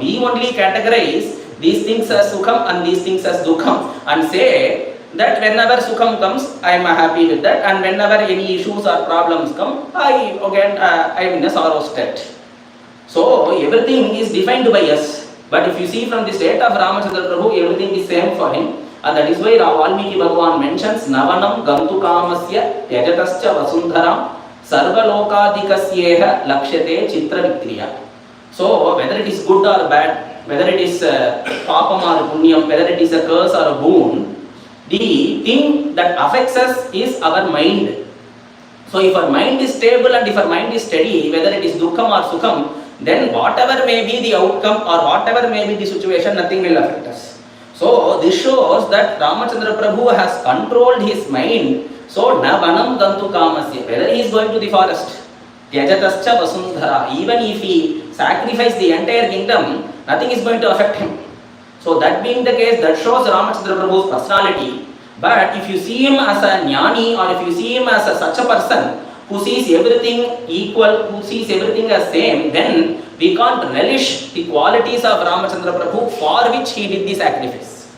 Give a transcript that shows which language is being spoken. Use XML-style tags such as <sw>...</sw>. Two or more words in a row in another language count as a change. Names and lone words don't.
<en>We only categorize these things as sukham and these things as dukkham and say that whenever sukham comes, I am happy with that, and whenever any issues or problems come, I am in a sorrow state. So everything is defined by us. But if you see from the state of Ramachandra Prabhu, everything is same for him. And that is why Valmiki Bhagavan mentions</en> <sa>नवनं गन्तु कामस्य यजतश्च वसुन्धरां सर्वलोकातिगस्येह लक्ष्यते चित्त विक्रिया.</sa> <en>So whether it is good or bad, whether it is papam or punyam, whether it is a curse or a boon, the thing that affects us is our mind. So if our mind is stable and if our mind is steady, whether it is dukkham or sukham, then whatever may be the outcome or whatever may be the situation, nothing will affect us. So this shows that Ramachandra Prabhu has controlled his mind.</en> <sa>So न वनं गन्तु कामस्य,</sa> <en>whether he is going to the forest,</en> <sa>त्यजतश्च वसुन्धरा,</sa> <en>even if he sacrifices the entire kingdom, nothing is going to affect him. So that being the case, that shows Ramachandra Prabhu's personality. But if you see him as a jnani, or if you see him as such a person who sees everything equal, who sees everything as same, then we can't relish the qualities of Ramachandra Prabhu for which he did the sacrifice.</en>